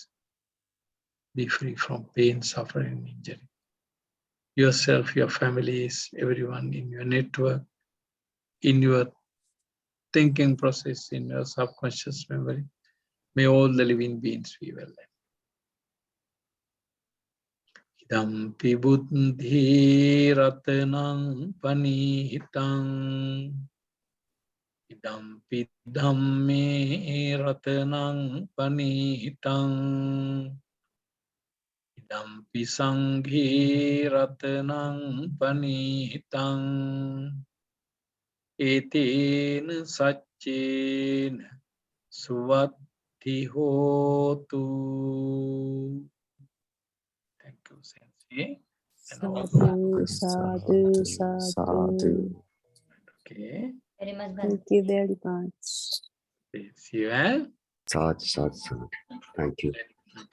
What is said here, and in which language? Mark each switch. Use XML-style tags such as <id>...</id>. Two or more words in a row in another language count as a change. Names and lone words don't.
<en>Be free from pain, suffering, and injury. Yourself, your families, everyone in your network, in your thinking process, in your subconscious memory. May all the living beings be well.</en> <pi>Idampi buddhi ratanang panihitang. Idampi dhamme ratanang panihitang. Idampi sanghi ratanang panihitang. Etena saccena suvatti hotu.</pi> <en>Thank you, Sensei. And all</en> <pi>Sadhu, sadhu, sadhu.</pi> <en>okay. Very much Thank you very much. See you. Sad. Thank you.</en>